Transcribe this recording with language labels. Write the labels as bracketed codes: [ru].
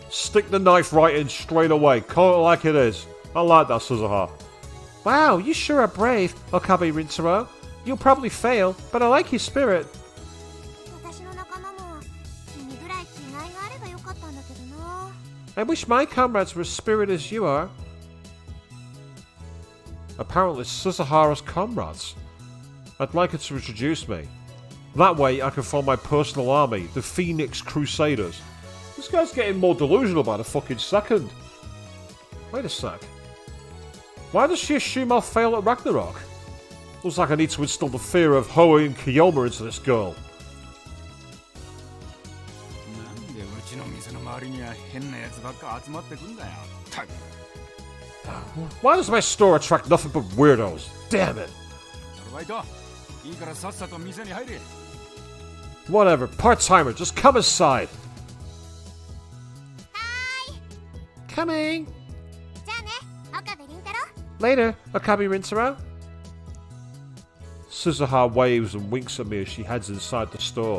[en] Stick the knife right in straight away. Call it like it is. I like that, Suzuha. Wow, you sure are brave, Okabe Rintaro. You'll probably fail, but I like your spirit. [ja] 私の仲間も君ぐらい気概があればよかったんだけどな [en] I wish my comrades were as spirited as you are. Apparently, Suzuhara's comrades. I'd like her to introduce me. That way, I can form my personal army, the Phoenix Crusaders. This guy's getting more delusional by the fucking second. Wait a sec. Why does she assume I'll fail at Ragnarok? Looks like I need to instill the fear of Hoei and Kiyoma into this girl. [ja] なんでうちの店の周りには変なやつばっか集まってくんだよ。たく。 [en] Why does my store attract nothing but weirdos? Damn it. [ja] アルバイト、いいからさっさと店に入れ。 [en] Whatever, part-timer, just come inside. Coming. [ja] じゃあね岡部倫太郎 [en] Later, Okabe Rintaro. Suzuha waves and winks at me as she heads inside the store.